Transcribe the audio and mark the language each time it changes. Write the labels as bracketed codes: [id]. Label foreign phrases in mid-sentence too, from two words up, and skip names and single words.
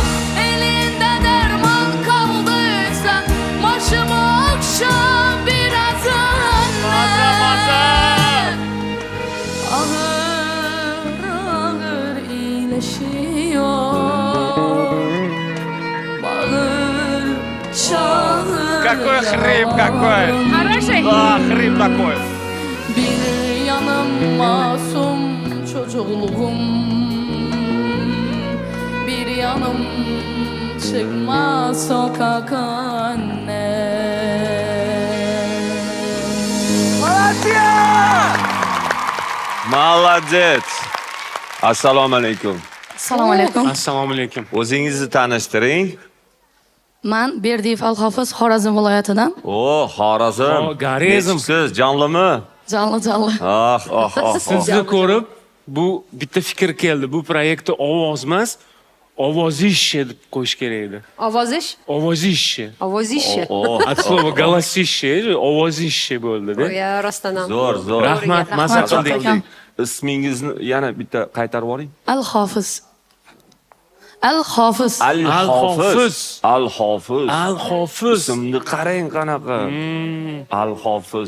[tr] Elinde derman kaldıysa başıma okşa biraz anne. Ağır ağır iyileşiyor. Bağır çağır [ru] Какой хрип, какой! Хороший. Да, хрип такой. [tr] Bir yanım masum çocukluğum. Bir yanım çıkmaz sokak anne. [ru] Молодец! [uz] Assalomu alaykum. Assalomu alaykum. Assalomu alaykum. O'zingizni tanishtiring. Men Berdiyev Alhofiz, Xorazm viloyatidan. Xorazm. Garizm. Siz jonlimi? Jonli. Sizni ko'rib, bu bitta fikr keldi. Bu proyektni ovoz emas, ovozishche deb qo'yish kerak edi. Ovozish? Ovozishche. Ovozishche. [ru] От слова голосище, [uz] ovozishche bo'ldi-da. Ya rostdan ham. Zo'r. Rahmat, maza qildik. Ismingizni yana bitta qaytarib yuboring. Alhofiz. Alhofiz. Alhofiz. Alhofiz. Alhofiz. Ismni qarang qanaqa. Alhofiz.